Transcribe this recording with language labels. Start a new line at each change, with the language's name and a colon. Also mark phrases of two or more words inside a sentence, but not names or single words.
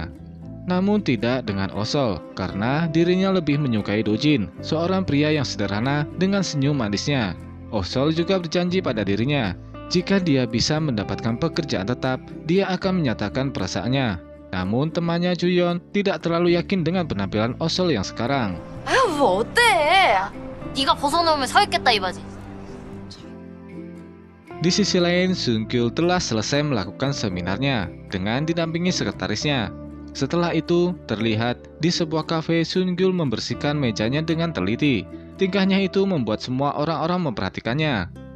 Indonesian: Namun tidak dengan Osol, karena dirinya lebih menyukai Dojin, seorang pria yang sederhana dengan senyum manisnya. Osol juga berjanji pada dirinya, jika dia bisa mendapatkan pekerjaan tetap, dia akan menyatakan perasaannya. Namun temannya Juyeon tidak terlalu yakin dengan penampilan Osol yang sekarang.
Korean: 뭐 어때? 네가 벗어놓으면 사겠다 이바지.
Indonesian: Di sisi lain, Sun-kyul telah selesai melakukan seminarnya dengan didampingi sekretarisnya. Setelah itu, terlihat di sebuah kafe Sun-kyul membersihkan mejanya dengan teliti. Tingkahnya itu membuat semua orang-orang memperhatikannya.